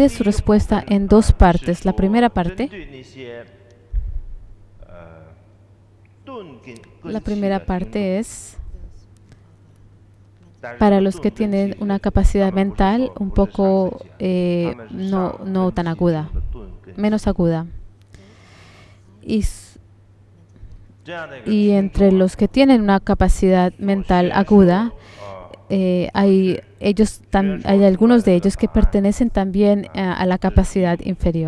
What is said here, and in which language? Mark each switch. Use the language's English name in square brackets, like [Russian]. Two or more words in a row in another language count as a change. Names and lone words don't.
[Chinese] 第 [Spanish] su [Chinese] 一个部 [Spanish] respuesta [Chinese] 分 [Spanish] en dos [Chinese] 是 [Spanish] partes. La [Chinese] 说 [Spanish] primera [Chinese] 针 [Spanish] parte, [Chinese] 对那些钝根 [Spanish] la [Chinese] 器 [Spanish] primera [Chinese] 的听众 [Spanish] parte es para los que tienen una capacidad mental un poco no tan aguda, menos aguda. Y entre los que tienen una capacidad mental aguda, hay algunos de ellos que pertenecen también a la capacidad inferior.